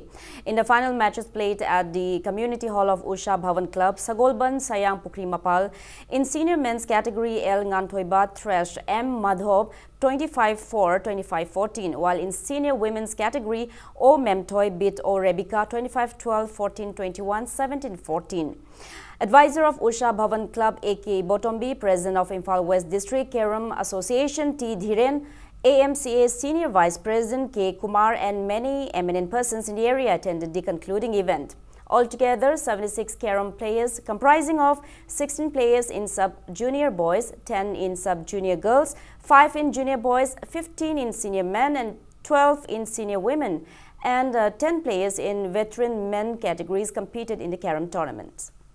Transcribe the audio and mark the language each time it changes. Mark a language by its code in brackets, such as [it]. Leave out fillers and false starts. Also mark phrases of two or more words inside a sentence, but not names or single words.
[en] In the final matches played at the Community Hall of Usha Bhavan Club, Sagolban Sayang Pukri Mapal, in senior men's category, El Nganthoiba thrashed M. Madhov 25-4, 25-14, while in senior women's category, O. Memtoy beat O. Rebecca 25-12, 14-21, 17-14. Advisor of Usha Bhavan Club A.K. Botombi, President of Imphal West District Carom Association T. Dhiren, AMCA Senior Vice President K. Kumar and many eminent persons in the area attended the concluding event. Altogether, 76 Carom players comprising of 16 players in sub-junior boys, 10 in sub-junior girls, 5 in junior boys, 15 in senior men and 12 in senior women, and 10 players in veteran men categories competed in the Carom tournament.